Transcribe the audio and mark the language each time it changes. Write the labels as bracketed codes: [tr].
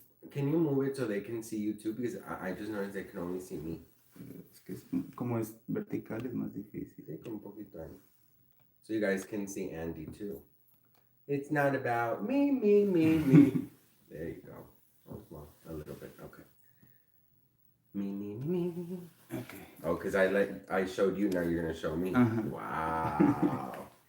[en] Can you move it so they can see you too? Because I just noticed they can only see me. [es] Es que como es vertical es más difícil. Sí, un poquito ahí. [en] So you guys can see Andy too. It's not about me, me, me, me. There you go. Oh, well, a little bit. Okay. Me, me, me, me. Okay. Oh, because I showed you. Now you're gonna show me. Wow.